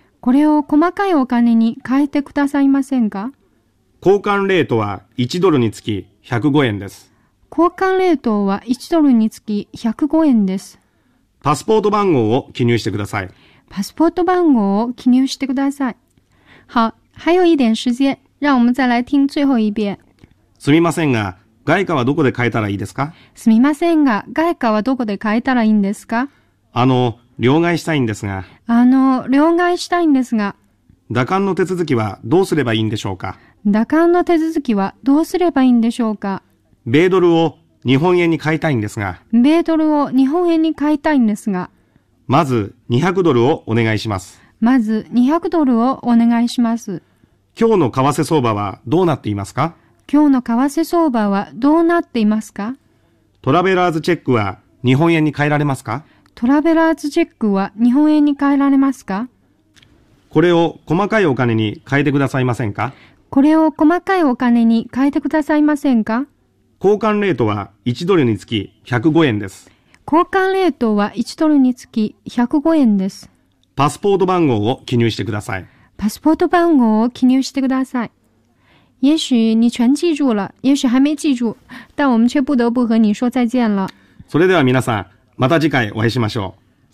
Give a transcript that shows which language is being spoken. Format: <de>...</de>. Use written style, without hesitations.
<ja>これを細かいお金に変えてくださいませんか？交換レートは1ドルにつき105円です。交換レートは1ドルにつき105円です。パスポート番号を記入してください。パスポート番号を記入してください。</ja> <zh>好、还有一点时间、让我们再来听最后一遍。</zh> <ja>すみませんが、外貨はどこで買えたらいいですか？すみませんが、外貨はどこで買えたらいいんですか？両替したいんですが。両替したいんですが。打艦の手続きはどうすればいいんでしょうか？打艦の手続きはどうすればいいんでしょうか？米ドルを日本円に変えたいんですが。米ドルを日本円に変えたいんですが。まず200ドルをお願いします。まず200ドルをお願いします。今日の為替相場はどうなっていますか？今日の為替相場はどうなっていますか？トラベラーズチェックは日本円に変えられますか？トラベラーズチェックは日本円に変えられますか？これを細かいお金に変えてくださいませんか？これを細かいお金に変えてくださいませんか？交換レートは1ドルにつき105円です。交換レートは1ドルにつき105円です。パスポート番号を記入してください。パスポート番号を記入してください。</ja> <zh>也许你全记住了，也许还没记住，但我们却不得不和你说再见了。</zh> <ja>それでは皆さん、また次回お会いしましょう。</ja>